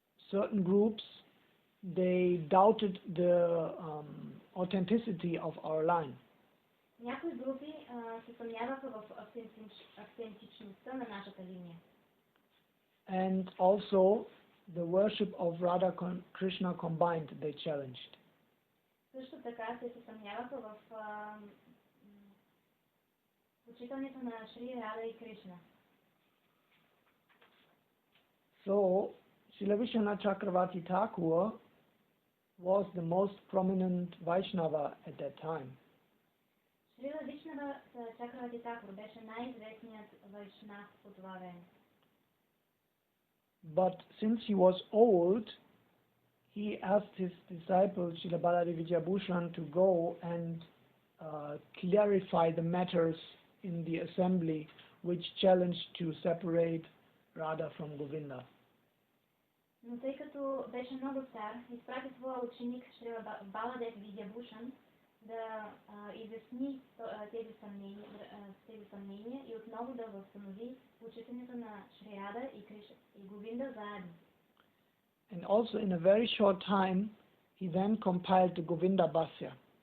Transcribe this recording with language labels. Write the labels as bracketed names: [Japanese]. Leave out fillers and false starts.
[English] certain groups, they doubted the authenticity of our line. [Bulgarian] някои групи се съмняваха в автентичността на нашата линия. [English] And also the worship of Radha Krishna combined, they challenged. [Bulgarian] Също така се съмняваха в почитането на Шри Рада и Кришна. [English] So, Srila Vishwanath Chakravarti Thakur was the most prominent Vaishnava at that time. [Bulgarian] Шрила Вишнава Чакравати Такур беше най-известният вайшнав по това време. [English] But since he was old, he asked his disciple Šrila Baladeva Vidhябхашана to go and clarify the matters in the assembly which challenged to separate Radha from Govinda. [Bulgarian] Но тъй като беше много стар, изпрати своя ученик Шрила Баладев Видхябхашана да изясни тези съмнения и отново да възстанови почитането на Шри Рада и Говинда заедно. [English] And also in a very short time, he then compiled the Govinda Bhasya.